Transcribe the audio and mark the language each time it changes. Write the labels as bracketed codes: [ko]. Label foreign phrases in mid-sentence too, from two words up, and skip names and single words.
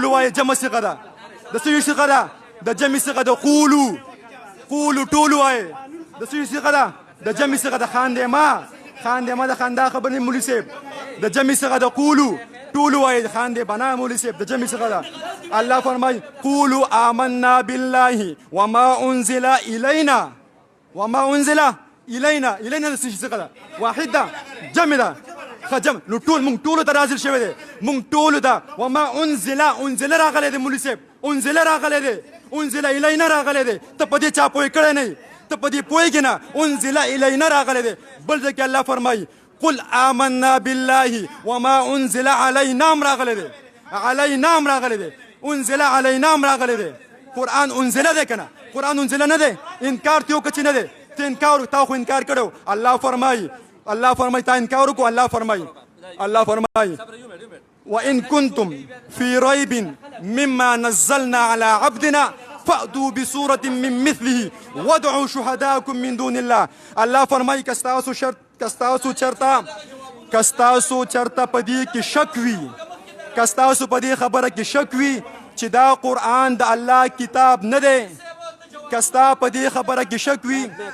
[ps] وایي جمع صيغه ده د څه صيغه ده د جمع صيغه ده قولوا ټول وایي د څه صيغه ده د جمع صيغه ده خاندې ما د خندا خبرې مولوي صاحب د جمع صيغه ده قولوا ټول وایي خاندې بنا مولوي صاحب د جمع صيغه ده الله فرمایي [ar] قولوا آمنا بالله وما انزل الينا [ps] د څه صيغه ده واحد ده جمع ده جمع نو ټول مونږ ټولو ته نازل شوی دی مونږ ټولو ته [ar] وما انزل [ps] راغلی دی مولوي صاحب [ar] انزل الینا [ps] راغلی دی ته په دې چا پوه کړی نه ته په دې پوهېږې نه [ar] انزل الینا [ps] راغلی دی بل ځای کې الله فرمایي [ar] قل آمنا بالله وما انزل علينا [ps] راغلی دی علينا راغلی دی [ar] انزل علينا [ps] راغلی دی قرآن انزل دی کنه قرآن انزل نه دی انکار تیو کچ نه دی ته انکار تا خو انکار کړو الله فرمایي تا انکار کو الله فرمایي [ar] وإن كنتم في ريب مما نزلنا على عبدنا فأتوا بسورة من مثله وادعوا شهداءكم من دون الله [ps] الله فرمایي کستاسو چرتا پدې کې شک وي کستاسو پدې خبره کې شک وي چې دا قرآن د الله کتاب نه دی کستا پدې خبره کې شک وي